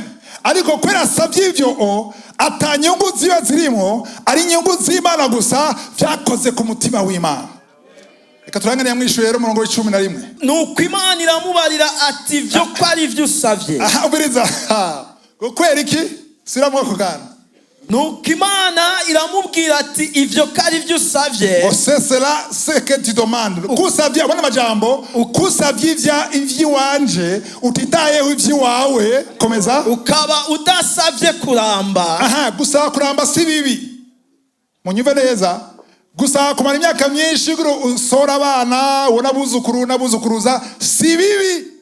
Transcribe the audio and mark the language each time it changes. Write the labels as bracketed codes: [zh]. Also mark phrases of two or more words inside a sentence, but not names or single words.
[rn] Ariko kwera asavye ivyo atanyungu ziba zirimo, ari inyungu z'Imana gusa, byakoze ku mutima w'Imana. Reka turangane yamwishuye rero umurongo w'11. Nuko Imana iramubarira ati ivyo ko ari ivyo usavye. Ubiriza. Kwera iki? Siramo kugana. Nuko Imana iramubwira ati ivyo ko ari ivyo usavye. [fr] C'est cela ce que tu demandes. [rn] Kusavye abona majambo, ukusavye ivy'iwanje, utitayeho ivy'iwawe, komeza. Ukaba udasavye kuramba. Gusaba kuramba si bibi. Munyumve neza. Gusa kumara imyaka myinshi usora abana, unabuzukuru nabuzukuruza si bibi.